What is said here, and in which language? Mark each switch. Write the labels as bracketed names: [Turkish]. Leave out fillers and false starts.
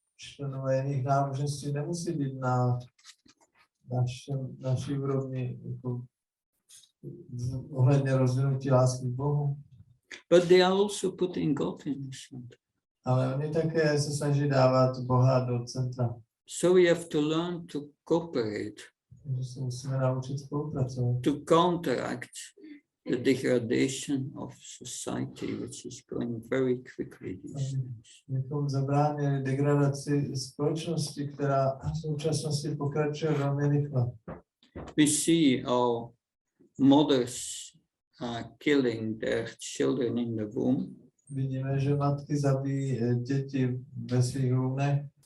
[Czech] Členové jiných náboženství nemusí být na naší úrovni jako ohledně rozvinutí lásky k Bohu. [English] But they are also putting God in the center. [Czech] Ale oni také se snaží dávat Boha do centra. [English] So we have to learn to cooperate. [Czech] Takže se musíme naučit spolupracovat. [English] To counteract the degradation of society, which is going very quickly these days. [Czech] Bychom zabránili degradaci společnosti, která v současnosti pokračuje velmi rychle. [English] We see our mothers killing their children in the womb. [Czech] Vidíme, že matky zabíjí děti ve svých lůnech.